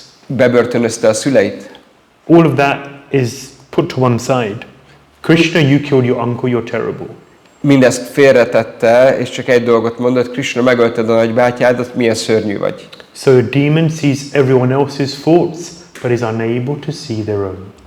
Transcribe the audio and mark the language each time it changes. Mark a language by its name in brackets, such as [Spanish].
[Hungarian] Bebörtönözte a szüleit. [English] All of that is put to one side. Krishna, you killed your uncle, you're terrible. [Hungarian] Mindezt félretette, és csak egy dolgot mondott, Krishna, megölted a nagybátyádat, milyen szörnyű vagy. [English] So a demon sees everyone else's faults, but is unable to see their own.